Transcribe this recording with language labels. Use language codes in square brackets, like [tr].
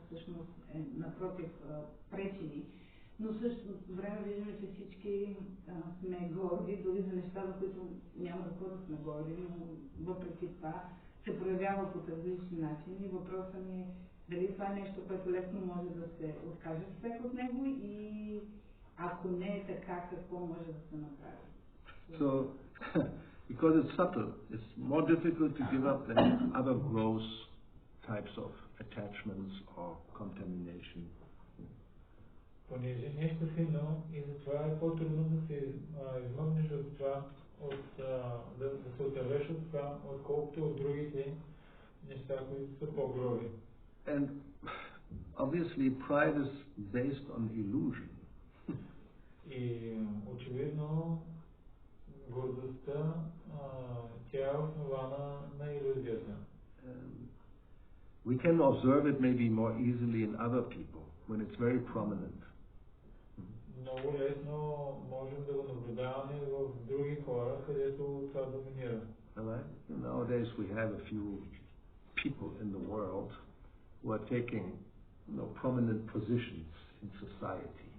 [bg] Всъщност напротив пречи ни. Но в същото време виждаме, че всички сме горди, дори за неща, за които няма да сме горди, но въпреки това се проявява по различни начини. Въпросът ми е дали това е нещо, което лесно може да се откаже човек от него и ако не е така, какво може да се направи? [en] So, because it's subtle, it's more difficult to give up than other gross types of attachments or contamination. [bg] Понеже нещо силно и затова е по-трудно да се измъкнеш от това, да се отървеш от това, отколкото от другите неща, които са по-гроби. [en] And obviously pride is based on illusion. [bg] И очевидно гордостта тя е основана на илюзията. [en] We can observe it maybe more easily in other people when it's very prominent. [bg] Много лесно можем да го наблюдаваме в други хора, където това доминира. [en] Right? Nowadays we have a few people in the world who are taking prominent positions in society.